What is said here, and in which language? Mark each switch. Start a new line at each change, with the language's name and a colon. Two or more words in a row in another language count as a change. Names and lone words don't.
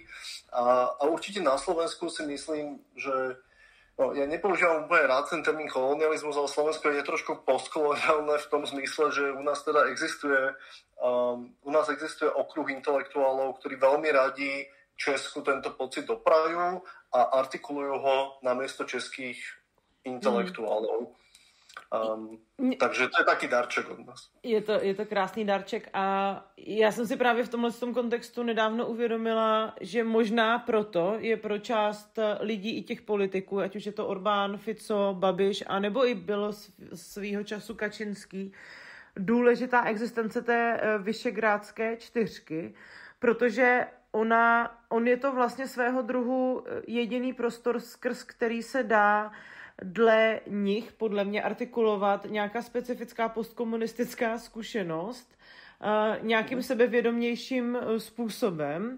Slovak: A určite na Slovensku si myslím, že ja nepoužívam úplne rád ten termín kolonializmus, ale Slovensko je trošku postkoloniálne v tom zmysle, že u nás teda existuje okruh intelektuálov, ktorí veľmi radi Česku tento pocit doprajú a artikulujú ho namiesto českých intelektuálov. Takže to je taký darček od nás.
Czech: Je to krásný darček a já jsem si právě v tomhle kontextu nedávno uvědomila, že možná proto je pro část lidí i těch politiků, ať už je to Orbán, Fico, Babiš, anebo i bylo svýho času Kačinský, důležitá existence té Vyšegrádské čtyřky, protože on je to vlastně svého druhu jediný prostor, skrz který se dá dle nich podle mě artikulovat nějaká specifická postkomunistická zkušenost nějakým sebevědomějším způsobem.